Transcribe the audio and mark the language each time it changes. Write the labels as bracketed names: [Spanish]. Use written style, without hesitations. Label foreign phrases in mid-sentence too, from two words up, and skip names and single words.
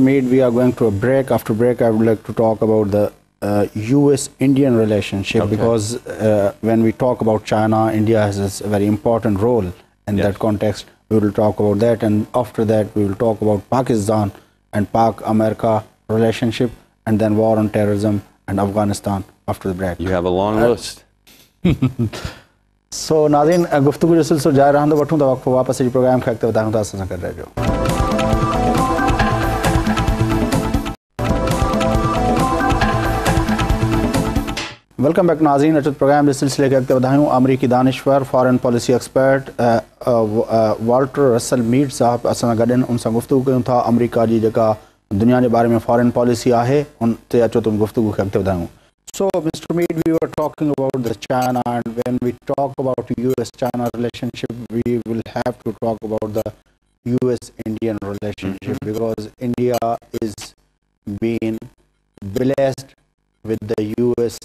[English] Mead, we are going to a break. After break, I would like to talk about the U.S.-Indian relationship, because when we talk about China, India has a very important role in that context. We will talk about that, and after that we will talk about Pakistan and Pak-America relationship, and then war on terrorism and Afghanistan after the break. You have a long list. [Sindhi] So नाज़रीन गुफ्तगू जो सिलसिलो जारी रहंदो वठूं त वक़्त वापस जी प्रोग्राम खे अॻिते वधायूं था असां सां गॾु रहिजो। [English] welcome back [Sindhi] नाज़रीन, अचो प्रोग्राम जे सिलसिले खे अॻिते वधायूं। अमरीकी दानिश्वर [English] foreign policy expert [Sindhi] वॉल्टर रसल मीड साहब असां सां गॾु आहिनि। उन सां गुफ्तगू कयूं था अमरीका जी जेका दुनिया जे बारे में [English] foreign policy [Sindhi] आहे उन ते अचो तुम गुफ्तगू खे अॻिते वधायूं। [English] So, Mr. Mead, we were talking about the China, and when we talk about U.S.-China relationship, we will have to talk about the U.S.-Indian relationship because India is being blessed with the U.S.